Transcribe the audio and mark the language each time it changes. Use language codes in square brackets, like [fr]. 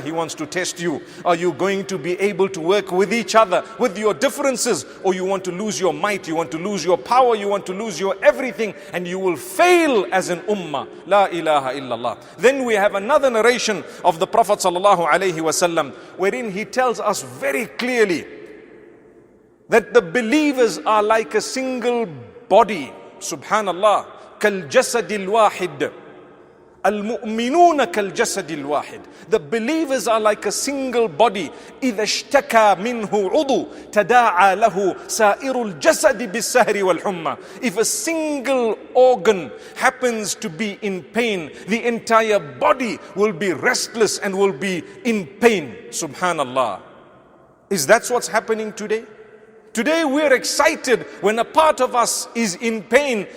[en] He wants to test you. Are you going to be able to work with each other with your differences, or you want to lose your might, you want to lose your power, you want to lose your everything, and you will fail as an ummah. La ilaha illallah. Then we have another narration of the Prophet sallallahu alaihi wasallam wherein he tells us very clearly that the believers are like a single body. [ar] Subhanallah. كالجسد الواحد. المؤمنون كالجسد الواحد. [en] The believers are like a single body. [ar] إذا اشتكى منه عضو تداعى له سائر الجسد بالسهر والحمى. [en] If a single organ happens to be in pain, the entire body will be restless and will be in pain. Subhanallah. Is that what's happening today? Today we're excited when a part of us is in pain.